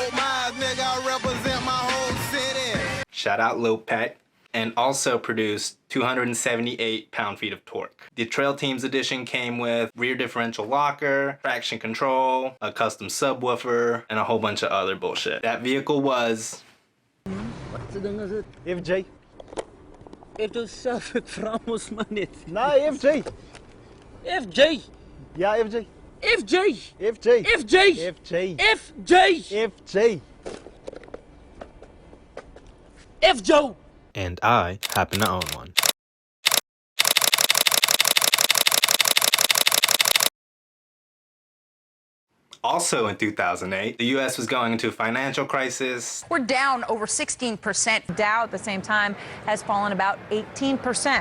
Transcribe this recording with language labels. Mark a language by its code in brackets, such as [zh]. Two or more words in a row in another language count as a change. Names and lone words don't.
[en] Shout out Lil Peck. And also produced 278 pound-feet of torque. The Trail Teams edition came with rear differential locker, traction control, a custom subwoofer, and a whole bunch of other bullshit. That vehicle was... FJ. [nl] Even zelf, ik vraag ons maar niet. Nee, FJ. FJ. Ja, FJ. FJ. FJ. FJ. FJ. FJ. FJ. FJ. [en] And I happen to own one. Also in 2008, the US was going into a financial crisis. We're down over 16%. Dow at the same time has fallen about 18%.